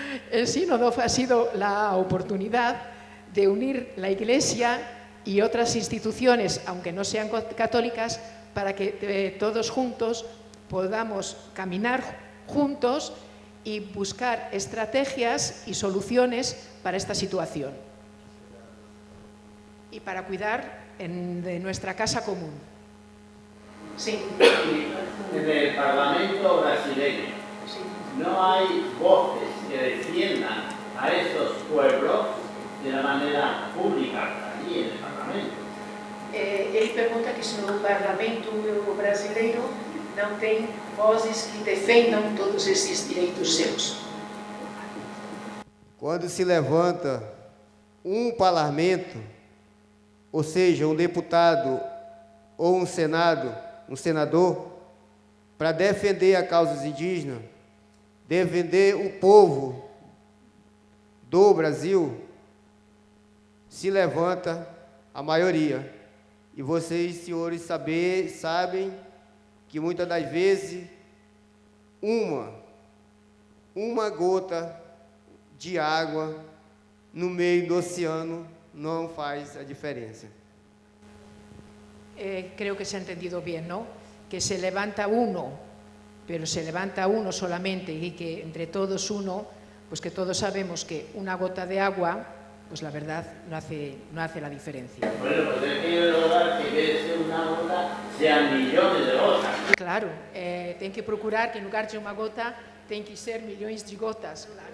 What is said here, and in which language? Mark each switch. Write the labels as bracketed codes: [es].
[es] El sínodo ha sido la oportunidad de unir la Iglesia y otras instituciones, aunque no sean católicas, para que todos juntos podamos caminar juntos y buscar estrategias y soluciones para esta situación y para cuidar de nuestra casa común. Sí. En el Parlamento brasileño no hay voces que defiendan a estos pueblos de la manera pública allí en el Parlamento. [pt] Ele pergunta que se no Parlamento brasileiro não tem vozes que defendam todos esses direitos seus. Quando se levanta um parlamento, ou seja, um deputado ou um senador, para defender a causa indígena, defender o povo do Brasil, se levanta a maioria. E vocês, senhores, sabem que muitas das vezes uma gota de água no meio do oceano não faz a diferença. [es] Creo que se ha entendido bien, ¿no? Que se levanta uno, pero se levanta uno solamente y que entre todos uno, pues que todos sabemos que una gota de agua, pues la verdad no hace la diferencia. Bueno, pues es que lograr que en vez de ser una gota sean millones de gotas. [pt] Claro, tem que procurar que [es] en lugar de [pt] uma gota tem que ser milhões de gotas.